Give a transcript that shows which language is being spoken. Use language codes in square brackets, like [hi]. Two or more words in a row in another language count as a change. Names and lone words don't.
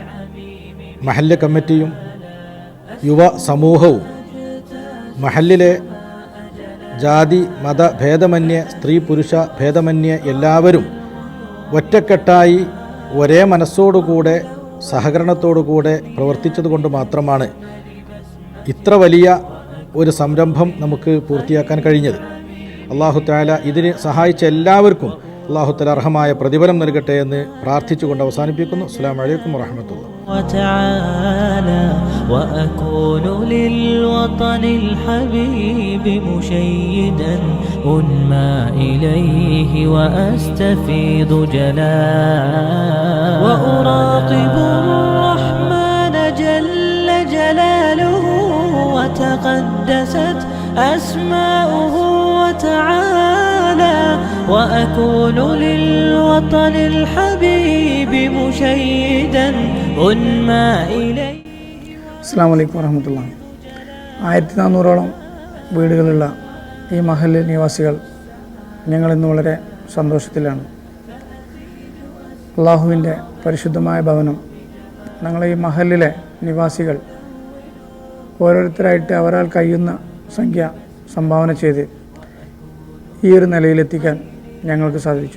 [ml] മഹല്ല് കമ്മിറ്റിയും യുവ സമൂഹവും മഹല്ലിലെ ജാതി മത ഭേദമന്യേ സ്ത്രീ പുരുഷ ഭേദമന്യേ എല്ലാവരും ഒറ്റക്കെട്ടായി ഒരേ മനസ്സോടുകൂടെ സഹകരണത്തോടുകൂടെ പ്രവർത്തിച്ചതുകൊണ്ട് മാത്രമാണ് ഇത്ര വലിയ ഒരു സംരംഭം നമുക്ക് പൂർത്തിയാക്കാൻ കഴിഞ്ഞത്. [ar] الله تعالى [ml] ഇതിന് സഹായിച്ച എല്ലാവർക്കും [ar] الله تعالى [ml] അർഹമായ പ്രതിഫലം നൽകട്ടെ എന്ന് പ്രാർത്ഥിച്ചുകൊണ്ട് അവസാനിപ്പിക്കുന്നു. [ar] السلام عليكم ورحمة الله. وتعالى وأكون للوطن الحبيب مشيدا أنمى إليه وأستفيض جلالا وأراقب الرحمن جل جلاله وتقدست أسماؤه وتعالى وأكون للوطن الحبيب مشيدا أنمى إليه. السلام عليكم ورحمة الله. [ml] 1400ഓളം വീടുകളുള്ള ഈ മഹല്ല് നിവാസികൾ ഞങ്ങളിന്ന് വളരെ സന്തോഷത്തിലാണ്. അള്ളാഹുവിൻ്റെ പരിശുദ്ധമായ ഭവനം ഞങ്ങളെ ഈ മഹല്ലിലെ നിവാസികൾ ഓരോരുത്തരായിട്ട് അവരാൽ കഴിയുന്ന സംഖ്യ സംഭാവന ചെയ്ത് ഈ ഒരു നിലയിലെത്തിക്കാൻ ഞങ്ങൾക്ക് സാധിച്ചു.